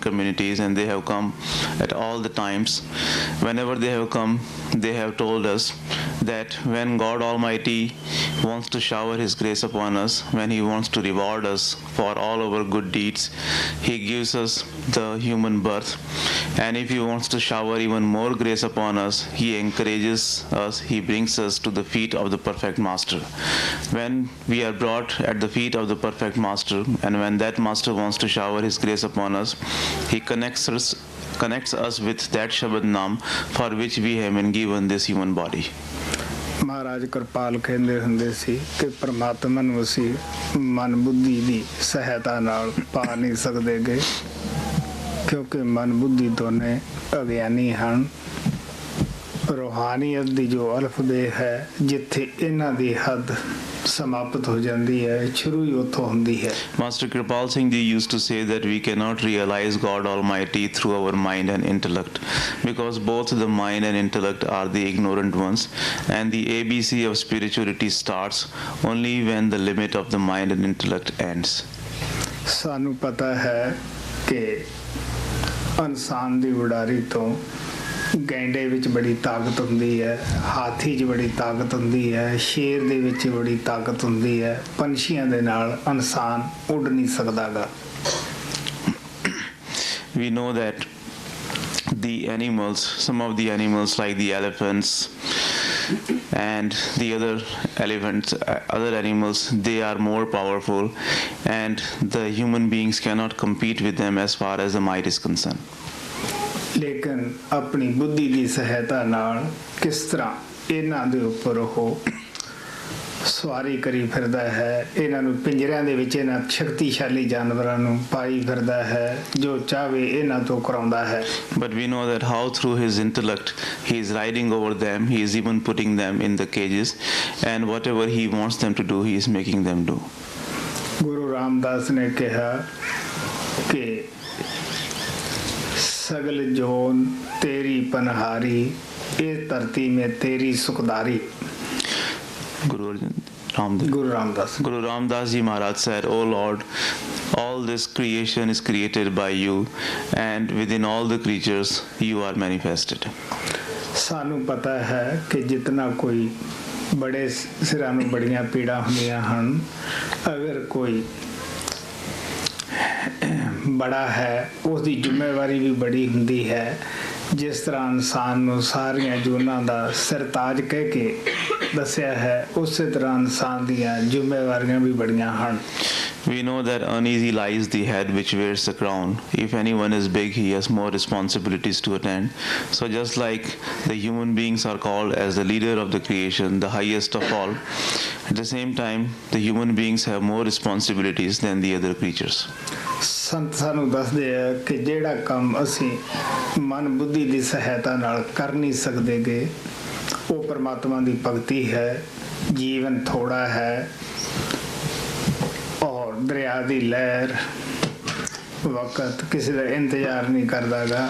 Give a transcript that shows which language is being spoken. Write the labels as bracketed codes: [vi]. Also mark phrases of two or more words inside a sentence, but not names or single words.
[en] communities, and they have come at all the times, whenever they have come, they have told us that when God Almighty wants to shower His grace upon us, when He wants to reward us for all our good deeds, He gives us the human birth, and if He wants to shower even more grace upon us, He encourages us, He brings us to the feet of the perfect master. When we are brought at the feet of the perfect master, and when that master wants to shower his grace upon us, He connects us with that [pa] ਸ਼ਬਦ ਨਾਮ [en] for which we have been given this human body. [pa] ਮਹਾਰਾਜ ਕਿਰਪਾਲ ਕਹਿੰਦੇ ਹੁੰਦੇ ਸੀ ਕਿ ਪਰਮਾਤਮਾ ਨੂੰ ਅਸੀਂ ਮਨ ਬੁੱਧੀ ਦੀ ਸਹਾਇਤਾ ਨਾਲ ਪਾ ਨਹੀਂ ਸਕਦੇ ਗੇ, ਕਿਉਂਕਿ ਮਨ ਬੁੱਧੀ ਦੋਨੇ ਅਗਿਆਨੀ ਹਨ। ਰੂਹਾਨੀਅਤ ਦੀ ਜੋ ਅਲਫਬੇ ਹੈ, ਜਿੱਥੇ ਇਹਨਾਂ ਦੀ ਹੱਦ ਸਮਾਪਤ ਹੋ ਜਾਂਦੀ ਹੈ, ਸ਼ੁਰੂ ਹੀ ਉੱਥੋਂ ਹੁੰਦੀ ਹੈ। [en] Master Kripal Singh Ji used to say that we cannot realize God Almighty through our mind and intellect, because both the mind and intellect are the ignorant ones, and the ABC of spirituality starts only when the limit of the mind and intellect ends. [pa] ਸਾਨੂੰ ਪਤਾ ਹੈ ਕਿ ਇਨਸਾਨ ਦੀ ਉਡਾਰੀ ਤੋਂ ਗੈਂਡੇ ਵਿੱਚ ਬੜੀ ਤਾਕਤ ਹੁੰਦੀ ਹੈ, ਹਾਥੀ 'ਚ ਬੜੀ ਤਾਕਤ ਹੁੰਦੀ ਹੈ, ਸ਼ੇਰ ਦੇ ਵਿੱਚ ਬੜੀ ਤਾਕਤ ਹੁੰਦੀ ਹੈ। ਪੰਛੀਆਂ ਦੇ ਨਾਲ ਇਨਸਾਨ ਉੱਡ ਨਹੀਂ ਸਕਦਾ ਗਾ। [en] We know that the animals, some of the animals like the elephants and the other animals, they are more powerful, and the human beings cannot compete with them as far as the might is concerned. [pa] ਲੇਕਿਨ ਆਪਣੀ ਬੁੱਧੀ ਦੀ ਸਹਾਇਤਾ ਨਾਲ ਕਿਸ ਤਰ੍ਹਾਂ ਇਹਨਾਂ ਦੇ ਉੱਪਰ ਉਹ ਸਵਾਰੀ ਕਰੀ ਫਿਰਦਾ ਹੈ, ਇਹਨਾਂ ਨੂੰ ਪਿੰਜਰਿਆਂ ਦੇ ਵਿੱਚ ਇਹਨਾਂ ਸ਼ਕਤੀਸ਼ਾਲੀ ਜਾਨਵਰਾਂ ਨੂੰ ਪਾਈ ਫਿਰਦਾ ਹੈ, ਜੋ ਚਾਹੇ ਇਹਨਾਂ ਤੋਂ ਕਰਾਉਂਦਾ ਹੈ। [en] But we know that how through his intellect he is riding over them, he is even putting them in the cages, and whatever he wants them to do, he is making them do. [pa] ਗੁਰੂ ਰਾਮਦਾਸ ਨੇ ਕਿਹਾ ਕਿ [hi] सगल जोन तेरी पनहारी, ये धरती में तेरी सुखदारी। [en] Guru Ramdas Ji Maharaj said, "O Lord, all this creation is created by you, and within all the creatures you are manifested." [pa] ਸਾਨੂੰ ਪਤਾ ਹੈ ਕਿ ਜਿਤਨਾ ਕੋਈ ਬੜੇ ਸਿਰਾਂ ਨੂੰ ਬੜੀਆਂ ਪੀੜਾਂ ਹੁੰਦੀਆਂ ਹਨ। ਅਗਰ ਕੋਈ ਬੜਾ ਹੈ ਉਸ ਦੀ ਜ਼ਿੰਮੇਵਾਰੀ ਵੀ ਬੜੀ ਹੁੰਦੀ ਹੈ। ਜਿਸ ਤਰ੍ਹਾਂ ਇਨਸਾਨ ਨੂੰ ਸਾਰੀਆਂ ਜੂਨਾਂ ਦਾ ਸਰਤਾਜ ਕਹਿ ਕੇ ਦੱਸਿਆ ਹੈ, ਉਸੇ ਤਰ੍ਹਾਂ ਇਨਸਾਨ ਦੀਆਂ ਜ਼ਿੰਮੇਵਾਰੀਆਂ ਵੀ ਬੜੀਆਂ ਹਨ। [en] We know that uneasy lies the head which wears the crown. If anyone is big, he has more responsibilities to attend. So just like the human beings are called as the leader of the creation, the highest of all, at the same time, the human beings have more responsibilities than the other creatures. [pa] ਸੰਤ ਸਾਨੂੰ ਦੱਸਦੇ ਆ ਕਿ ਜਿਹੜਾ ਕੰਮ ਅਸੀਂ ਮਨ ਬੁੱਧੀ ਦੀ ਸਹਾਇਤਾ ਨਾਲ ਕਰ ਨਹੀਂ ਸਕਦੇਗੇ, ਉਹ ਪਰਮਾਤਮਾ ਦੀ ਭਗਤੀ ਹੈ। ਜੀਵਨ ਥੋੜਾ ਹੈ ਔਰ ਦਰਿਆ ਦੀ ਲਹਿਰ ਵਕਤ ਕਿਸੇ ਦਾ ਇੰਤਜ਼ਾਰ ਨਹੀਂ ਕਰਦਾਗਾ।